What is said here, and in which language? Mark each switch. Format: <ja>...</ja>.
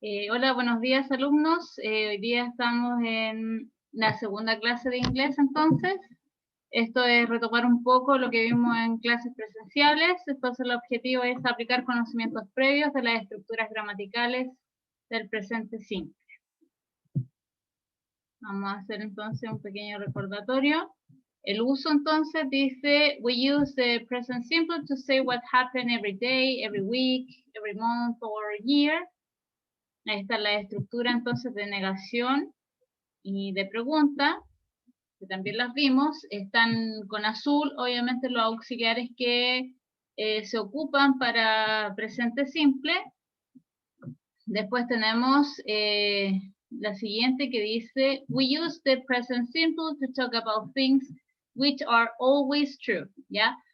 <es>Hola, buenos días alumnos. Hoy día estamos en la segunda clase de inglés entonces. Esto es retomar un poco lo que vimos en clases presenciales. Entonces el objetivo es aplicar conocimientos previos de las estructuras gramaticales del presente simple. Vamos a hacer entonces un pequeño recordatorio. El uso entonces dice,</es> <en>we use the present simple to say what happened every day, every week, every month or year.</en> <es>Ahí está la estructura entonces de negación y de pregunta, que también las vimos. Están con azul, obviamente, los auxiliares que se ocupan para presente simple. Después tenemos la siguiente que dice,</es> <en>we use the present simple to talk about things which are always true, ¿ya?</en>